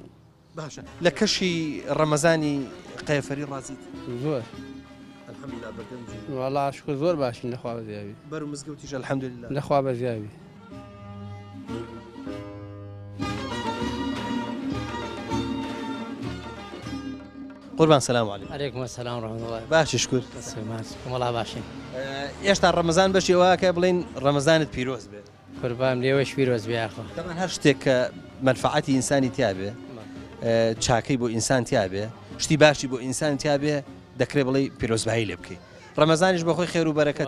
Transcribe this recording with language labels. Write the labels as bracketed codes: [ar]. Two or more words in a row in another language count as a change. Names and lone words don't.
[ckb] باشە لە کەشی ڕەمەزانی قەیەفەری ڕازیت زۆر وەڵا شکر زۆر باشین لەخوا بە زیاوی بەر و مزگەوتیش الحەمدولله لەخوا بە زیاوی [ar] قوربان سلام علیکم علیکم السلام ورحمة الله [ckb] باشی شکر وڵا باشین ئێشتا ڕەمەزان بەشی واکە بڵین ڕەمەزانت پیرۆز بێت قوربان لێوەش پیرۆز بیاخۆ دەمان هەر شتێک کە منفعەتی ئینسانی تیابێ چاکەی بۆ ئینسان تیابێ شتی باشی بۆ ئینسان تیابێ دەکرێت بڵێ پیرۆزبایی لێ بکەیت ڕەمەزانیش بەخۆی خێر و بەرەکەت